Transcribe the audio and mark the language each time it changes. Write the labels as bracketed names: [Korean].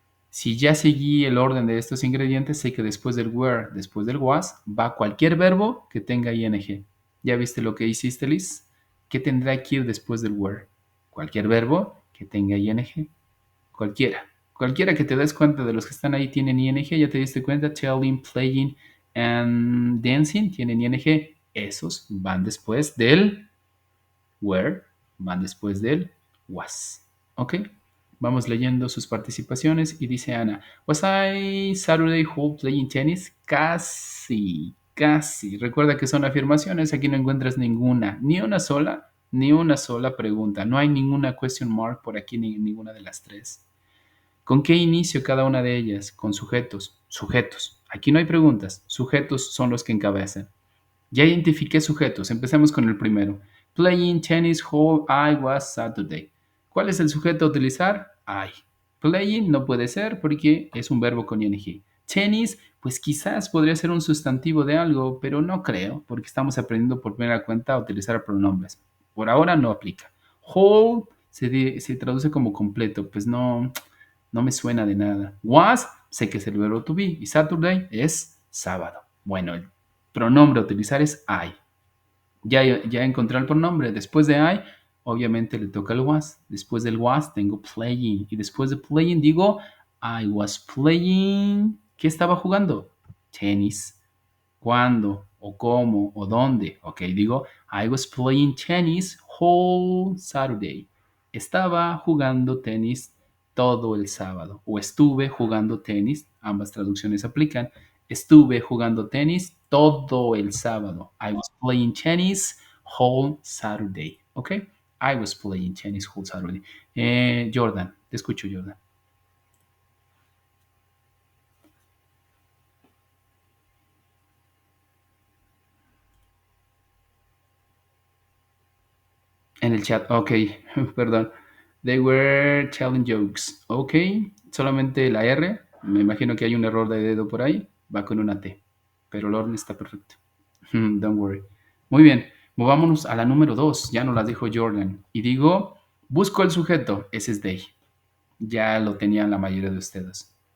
[Spanish] Si ya seguí el orden de estos ingredientes, sé que después del were, después del was, va cualquier verbo que tenga ing. ¿Ya viste lo que hiciste, Liz? ¿Qué tendrá que ir después del were? Cualquier verbo que tenga ing. Cualquiera. Cualquiera que te des cuenta de los que están ahí tienen ing. Ya te diste cuenta. [English] Telling, playing and dancing [Spanish] tienen ing. Esos van después del were, van después del was. ¿Ok? Vamos leyendo sus participaciones y dice Ana, [English] ¿Was I Saturday whole playing tennis? [Spanish] Casi, casi. Recuerda que son afirmaciones, aquí no encuentras ninguna, ni una sola pregunta. No hay ninguna question mark por aquí, ni ninguna de las tres. ¿Con qué inicio cada una de ellas? Con sujetos. Sujetos. Aquí no hay preguntas. Sujetos son los que encabezan. Ya identifiqué sujetos. Empecemos con el primero. [English] Playing tennis whole I was Saturday. [Spanish] ¿Cuál es el sujeto a utilizar? I. Playing no puede ser porque es un verbo con ing. Tennis, pues quizás podría ser un sustantivo de algo, pero no creo, porque estamos aprendiendo por primera cuenta a utilizar pronombres. Por ahora no aplica. Whole se traduce como completo, pues no, no me suena de nada. Was, sé que es el verbo to be, y Saturday es sábado. Bueno, el pronombre a utilizar es I. Ya encontré el pronombre. Después de I, obviamente le toca el was. Después del was tengo playing. Y después de playing digo, [English] I was playing. [Spanish] ¿Qué estaba jugando? Tenis. ¿Cuándo? ¿O cómo? ¿O dónde? Ok, digo, [English] I was playing tennis whole Saturday. [Spanish] Estaba jugando tenis todo el sábado. O estuve jugando tenis. Ambas traducciones aplican. Estuve jugando tenis todo el sábado. [English] I was playing tennis whole Saturday. ¿Ok? I was playing tennis whole Saturday. Jordan, [Spanish] te escucho, [English] Jordan. [Spanish] En el chat, ok, perdón. [English] They were telling jokes. [Spanish] Ok, solamente la R. Me imagino que hay un error de dedo por ahí. Va con una T. Pero el orden está perfecto. [English] Don't worry. [Spanish] Muy bien, movámonos a la número 2. Ya nos las dijo Jordan. Y digo, busco el sujeto. Ese es they. Ya lo tenían la mayoría de ustedes.